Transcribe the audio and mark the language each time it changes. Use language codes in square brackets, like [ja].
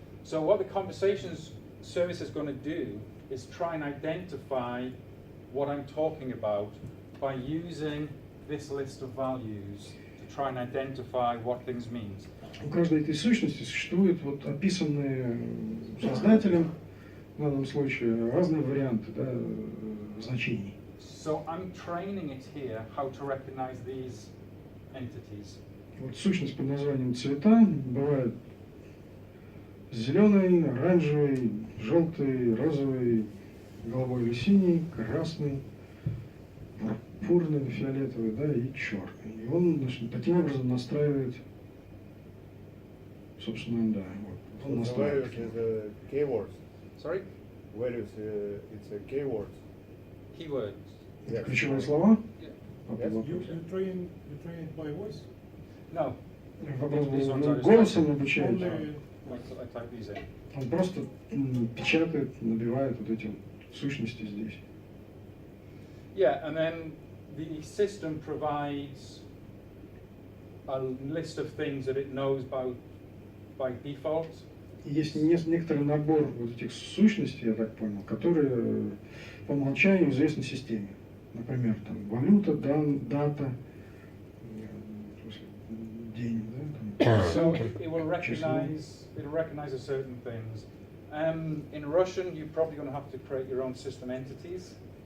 [en] So what the conversations service is going to do is try and identify what I'm talking about by using this list of values to try and identify what things mean. [ru] У каждой этой сущности существуют вот описанные создателем, в данном случае, разные варианты, да, значений. [en] So I'm training it here how to recognize these entities. [ru] Вот сущность под названием цвета бывает зеленый, оранжевый, желтый, розовый, голубой или синий, красный, пурпурный, фиолетовый, да, и черный. И он, значит, таким образом настраивает, собственно, да, вот, он настраивает. [en] Values is a keywords. Sorry? Values, it's a keywords. Keywords. Yes. [ru] Ключевые слова? [en] Yeah. [ru] Вопрос. [en] You train it by voice? No. [ru] Вопрос был, [en] These ones are just [ru] голосом [en] like- [ru] обучает. [en] Only I type these in. [ru] Он просто печатает, набивает вот эти вот сущности здесь. [en] Yeah, and then the system provides a list of things that it knows about by default. [ru] И есть некоторый набор вот этих сущностей, я так понял, которые по умолчанию известны системе. Например, там валюта, дата, в смысле, день, да, там, [en] So it will recognize a certain things. In Russian, you're probably going to have to create your own system entities.